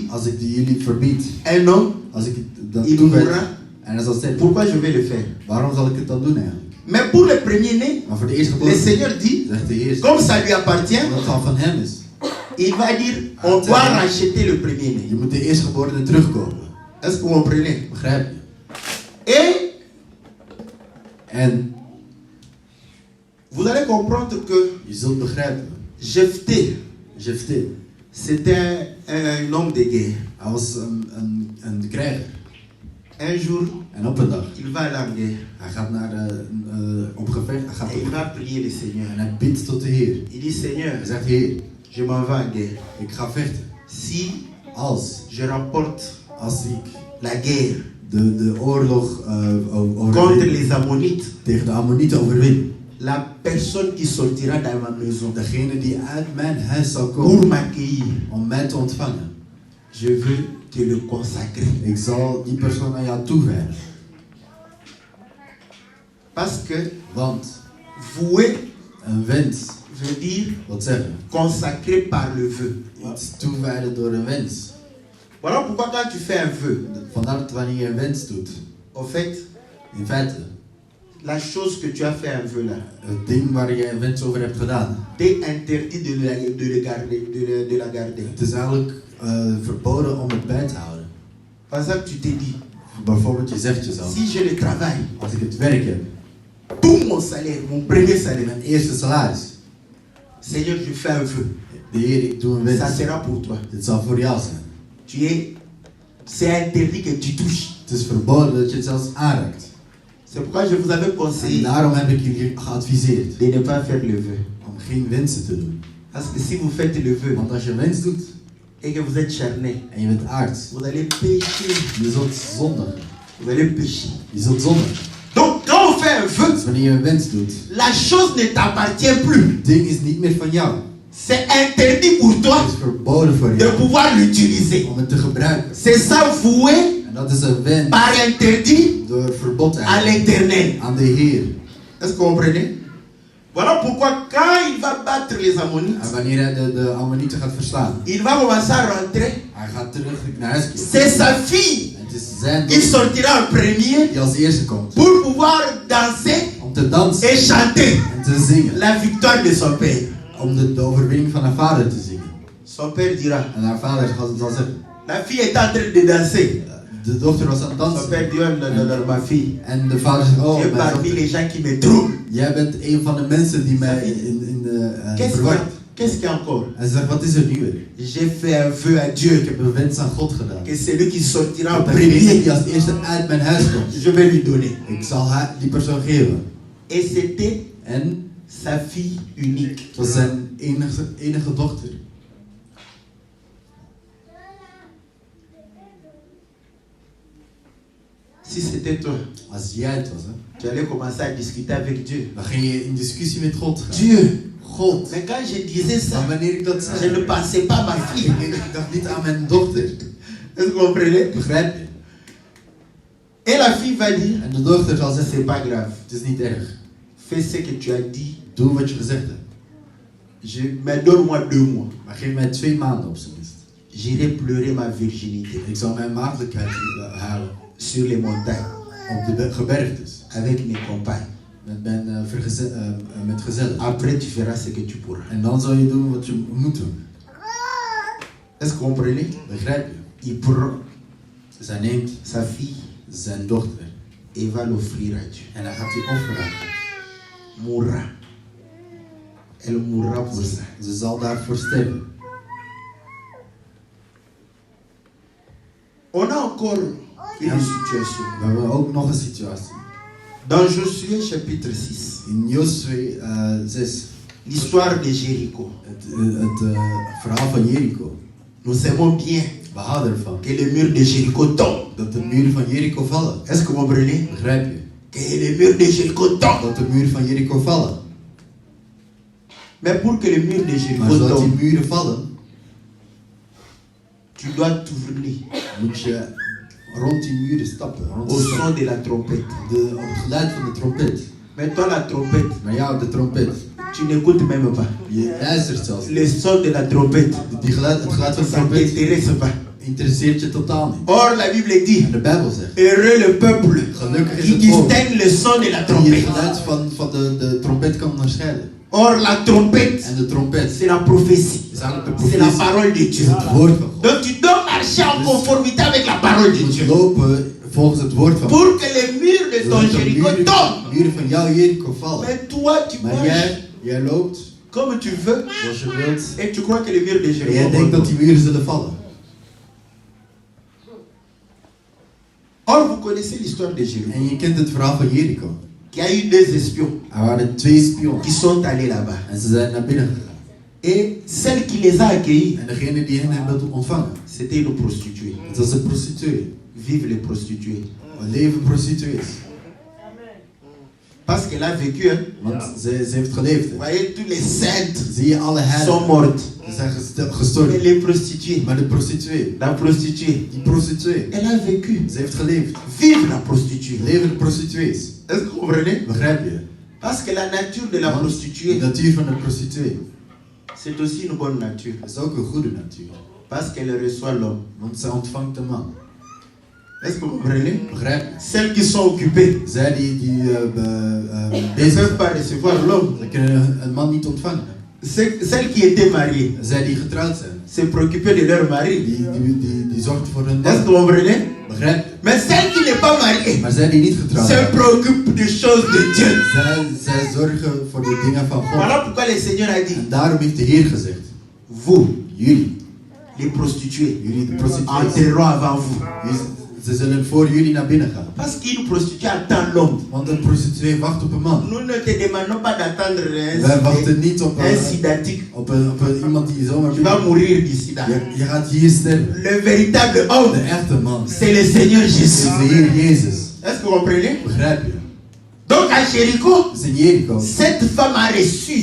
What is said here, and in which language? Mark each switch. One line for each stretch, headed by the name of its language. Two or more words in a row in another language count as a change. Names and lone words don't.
Dutch: als ik die jullie verbied,
French: un homme,
Dutch: als ik dat
French: il
Dutch: toewijd
French: mourra.
Dutch: en hij zal sterven,
French: Pourquoi je vais le faire?
Dutch: waarom zal ik het dan doen eigenlijk?
French: Mais pour le premier-né,
Dutch: Maar voor de
French: le
Dutch: eerstgeboren
French: Seigneur dit,
Dutch: zegt de Heer,
French: comme ça lui appartient,
Dutch: omdat het al van hem is.
French: il va dire, on doit racheter le premier-né.
Dutch: Je moet de eerstgeborene terugkopen.
French: Est-ce que vous comprenez?
Dutch: Begrijp je?
French: Et
Dutch: En
French: vous allez comprendre que
Dutch: je zult begrijpen,
French: Jephthé,
Dutch: Jephthé,
French: C'était un homme de guerre.
Dutch: Hij was een krijger.
French: Un jour,
Dutch: En op een dag,
French: il va à la guerre.
Dutch: hij gaat op gevecht. Hij gaat
French: Et il
Dutch: op,
French: va prier le Seigneur.
Dutch: en hij bidt tot de Heer.
French: Il dit, Seigneur,
Dutch: Hij zegt, Heer,
French: je m'en vais en guerre.
Dutch: ik ga vechten.
French: Si
Dutch: Als
French: je remporte
Dutch: ik
French: la guerre
Dutch: de oorlog
French: contre
Dutch: overwin,
French: les Ammonites,
Dutch: tegen de Ammonieten overwin.
French: la personne qui sortira dans ma maison
Dutch: Degene die uit mijn huis zal
French: pour
Dutch: komen
French: m'accueillir,
Dutch: om mij te ontvangen.
French: je veux te le consacrer.
Dutch: Ik zal die persoon aan jou toewijden.
French: Parce que
Dutch: Want
French: vouer
Dutch: een wens
French: veut dire
Dutch: wil zeggen
French: consacrer par le vœu.
Dutch: iets toewijden door een wens.
French: Voilà pourquoi quand tu fais un vœu,
Dutch: Vandaar dat wanneer je een wens doet,
French: en fait,
Dutch: in feite,
French: la chose que tu as fait un vœu là,
Dutch: het ding waar je een wens over hebt gedaan,
French: t'es interdit de la garder.
Dutch: het is eigenlijk verboden om het bij te houden.
French: Par exemple, tu t'es dit,
Dutch: Bijvoorbeeld, je zegt jezelf,
French: si je le travaille,
Dutch: als ik het werk heb,
French: tout mon salaire, mon premier salaire,
Dutch: mijn eerste salaris,
French: Seigneur, je fais un vœu.
Dutch: de Heer, ik doe een
French: Ça
Dutch: wens,
French: sera pour toi.
Dutch: dit zal voor jou zijn.
French: C'est interdit que tu touches.
Dutch: Het is verboden dat je het zelfs aanraakt.
French: C'est pourquoi je vous avais
Dutch: En
French: conseillé
Dutch: daarom heb ik jullie geadviseerd
French: de ne pas faire le vœu.
Dutch: om geen wensen te doen.
French: Parce que si vous faites le vœu
Dutch: Want als je een wens doet
French: et que vous êtes charné,
Dutch: en je bent aards,
French: vous allez pécher.
Dutch: je zult zondigen.
French: Vous allez pécher.
Dutch: Je zult zondigen.
French: Donc, quand on fait un vœu,
Dutch: Dus wanneer je een wens doet,
French: la chose ne t'appartient plus.
Dutch: het ding is niet meer van jou.
French: C'est interdit pour toi
Dutch: Het is verboden voor
French: de
Dutch: jou
French: pouvoir l'utiliser.
Dutch: om het te gebruiken.
French: C'est ça vouer
Dutch: En dat is een wens
French: par interdit
Dutch: door verbod
French: à
Dutch: eigenlijk
French: l'éternel.
Dutch: aan de Heer.
French: Est-ce que vous comprenez? Voilà pourquoi quand il va battre les Ammonites,
Dutch: En wanneer hij de Ammonieten gaat verslaan,
French: il va commencer à rentrer.
Dutch: hij gaat terug naar huis keren.
French: C'est sa fille
Dutch: Het is zijn
French: qui
Dutch: dochter
French: sortira en premier
Dutch: die als eerste komt
French: pour pouvoir danser
Dutch: om te dansen
French: et chanter
Dutch: en te zingen.
French: la victoire de son père.
Dutch: Om de overwinning van haar vader te zingen.
French: Son père dira,
Dutch: En haar vader zal zeggen,
French: la fille est en train de danser.
Dutch: de dochter was aan het
French: Son
Dutch: dansen.
French: père dit, oh, non, ma fille,
Dutch: En de vader zegt, oh
French: tu es
Dutch: mijn
French: parmi
Dutch: dochter,
French: les gens qui me troublent.
Dutch: jij bent een van de mensen die mij in de verward.
French: Qu'est-ce qu'il y a encore?
Dutch: En ze zegt, wat is er nu weer?
French: J'ai fait un vœu à Dieu
Dutch: Ik heb een wens aan God gedaan.
French: que celui qui sortira en
Dutch: Dat degene
French: premier,
Dutch: die als eerste uit mijn huis komt,
French: je vais lui donner.
Dutch: ik zal die persoon geven.
French: Et c'était
Dutch: En
French: sa fille unique.
Dutch: het was zijn enige dochter.
French: Si c'était toi,
Dutch: Als jij het was, hè,
French: tu allais commencer à discuter avec Dieu.
Dutch: dan ging je in discussie met God gaan.
French: Dieu,
Dutch: God.
French: mais quand je disais ça,
Dutch: Maar wanneer ik dat
French: je
Dutch: zei,
French: ne pensais pas à ma fille.
Dutch: ik dacht niet aan mijn dochter.
French: Est-ce que vous comprenez?
Dutch: Begrijp je?
French: Et la fille va dire,
Dutch: En de dochter zal zeggen,
French: c'est pas grave.
Dutch: het is niet erg.
French: Fais ce que tu as dit.
Dutch: Doe wat je gezegd hebt.
French: Mais donne-moi 2 mois.
Dutch: Maar geef mij 2 maanden op zijn minst.
French: J'irai pleurer ma virginité
Dutch: Ik zal mijn maagdelijkheid halen
French: sur les montagnes
Dutch: op de gebergtes.
French: avec mes compagnes.
Dutch: Met mijn met gezellen.
French: Après, tu feras ce que tu pourras.
Dutch: En dan zal je doen wat je moet doen.
French: Est-ce que vous comprenez?
Dutch: Begrijp je?
French: Il prend
Dutch: Zij neemt
French: sa fille
Dutch: zijn dochter
French: et va l'offrir à Dieu.
Dutch: en hij gaat die offeren.
French: Mourra. Elle mourra pour ça.
Dutch: Ze zal daarvoor sterven.
French: On a encore une situation.
Dutch: We hebben ook nog een situatie.
French: Dans Josué chapitre 6,
Dutch: In Josue 6,
French: l'histoire de Jéricho.
Dutch: het verhaal van Jericho.
French: Nous aimons bien
Dutch: We houden ervan
French: que le mur de Jéricho tombe.
Dutch: dat de muren van Jericho vallen.
French: Est-ce que vous comprenez?
Dutch: Begrijp je?
French: Que le mur de Jéricho tombe.
Dutch: Dat de muren van Jericho vallen.
French: Mais pour que le mur de
Dutch: Maar
French: Jéricho
Dutch: zodat die
French: tombe,
Dutch: muren vallen,
French: tu dois tourner
Dutch: moet je rond die muren stappen. Rond
French: au
Dutch: die
French: son de la trompette.
Dutch: op het geluid van de trompet.
French: Mais toi, la trompette,
Dutch: Maar jou, de trompet,
French: tu n'écoutes même pas.
Dutch: je luistert zelfs.
French: Le son de la trompette,
Dutch: Het geluid van de
French: ça ne
Dutch: trompet
French: t'intéresse pas.
Dutch: interesseert je totaal niet.
French: Or, la Bible dit,
Dutch: En de Bijbel zegt,
French: heureux le peuple
Dutch: gelukkig is
French: qui
Dutch: het volk
French: distingue le son de la
Dutch: die het
French: trompette.
Dutch: geluid van de trompet kan onderscheiden.
French: Or, la trompette,
Dutch: En de trompet
French: c'est la prophétie.
Dutch: is eigenlijk de
French: C'est la
Dutch: profetie,
French: parole de
Dutch: is
French: Dieu.
Dutch: het woord van God.
French: Donc, tu dois marcher en conformité avec la parole de
Dutch: Je moet
French: Dieu.
Dutch: lopen volgens het woord van God.
French: Pour que les murs de ton
Dutch: Zodat de
French: Jéricho tombent.
Dutch: muren van jouw Jericho vallen.
French: Mais toi, tu
Dutch: Maar
French: marches
Dutch: jij loopt
French: comme tu veux,
Dutch: zoals je wilt.
French: et tu crois que les murs de
Dutch: En
French: Jéricho
Dutch: jij denkt dat
French: vont
Dutch: die muren zullen vallen.
French: Or, vous connaissez l'histoire de Jéricho.
Dutch: En je kent het verhaal van Jericho.
French: Il y a eu 2 espions
Dutch: Er waren 2 spionnen.
French: qui sont allés là-bas.
Dutch: En ze zijn naar binnen gegaan.
French: Et celle qui les a accueillis,
Dutch: En degene die hen hebben ontvangen,
French: c'était une prostituée.
Dutch: het was een prostituee.
French: Vive les prostituées.
Dutch: Een leven prostituees.
French: Parce qu'elle a vécu, hein.
Dutch: Want ze heeft geleefd.
French: Vous voyez, tous les saintes
Dutch: Zie je alle
French: sont
Dutch: heiligen.
French: mortes.
Dutch: Ze zijn
French: Mais
Dutch: gestorven.
French: les prostituées,
Dutch: Maar de prostituee,
French: la prostituée,
Dutch: die prostituee,
French: elle a vécu.
Dutch: ze heeft geleefd.
French: Vive la prostituée.
Dutch: Levende prostituees.
French: Est-ce que vous comprenez?
Dutch: Begrijp je?
French: Parce que la nature de la
Dutch: Want
French: prostituée,
Dutch: de natuur van de prostituee
French: c'est aussi une bonne nature.
Dutch: is ook een goede natuur.
French: Parce qu'elle reçoit l'homme.
Dutch: Want zij ontvangt de man.
French: Est-ce que vous comprenez?
Dutch: Begrijp je?
French: Celles qui sont occupées
Dutch: Zij die
French: ne
Dutch: bezig
French: peuvent
Dutch: zijn,
French: pas recevoir l'homme.
Dutch: ze kunnen een man niet ontvangen.
French: Celles qui étaient mariées
Dutch: Zij die getrouwd zijn,
French: se préoccupaient de leur mari.
Dutch: die zorgt voor hun
French: Est-ce que
Dutch: man.
French: vous comprenez?
Dutch: Begrijp je?
French: Mais celle qui n'est pas mariée
Dutch: Maar zij die niet getrouwd
French: se
Dutch: zijn,
French: préoccupe des choses de Dieu.
Dutch: zij zorgen voor de dingen van God.
French: Voilà pourquoi le Seigneur a dit,
Dutch: En daarom heeft de Heer gezegd,
French: vous,
Dutch: jullie,
French: les prostituées,
Dutch: de prostituees,
French: entreront avant vous.
Dutch: ze zullen voor jullie naar binnen gaan.
French: Parce qu'une prostituée attend l'homme.
Dutch: Want een prostituee wacht op een man.
French: Nous ne te demandons pas d'attendre
Dutch: Wij wachten niet op
French: un sidatique.
Dutch: iemand die zomaar
French: Tu vas mourir du sida.
Dutch: Je gaat hier sterven.
French: Le véritable homme,
Dutch: De echte man
French: c'est le Seigneur
Dutch: is
French: Jésus.
Dutch: de Heer Jezus.
French: Est-ce que vous comprenez?
Dutch: Begrijp je?
French: Donc à Jéricho,
Dutch: Dus in Jericho,
French: cette femme a reçu